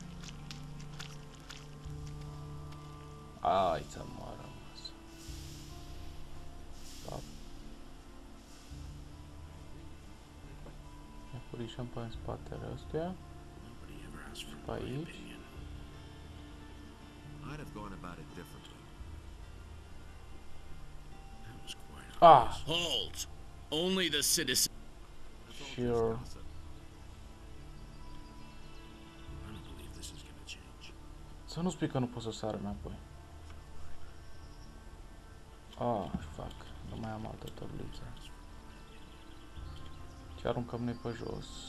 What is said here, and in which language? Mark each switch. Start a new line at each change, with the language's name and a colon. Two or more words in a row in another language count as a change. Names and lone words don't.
Romanian: Aici am rămas. Da. Ne furișăm pe în spatele ăstuia. Pe aici. Ah!
English: Halt! Only the citizens. Sure.
Romanian: Să nu spui că nu pot să sară înapoi.
English: Ah, fuck.
Romanian: Nu mai am altă tabliță. Ce aruncăm noi pe jos?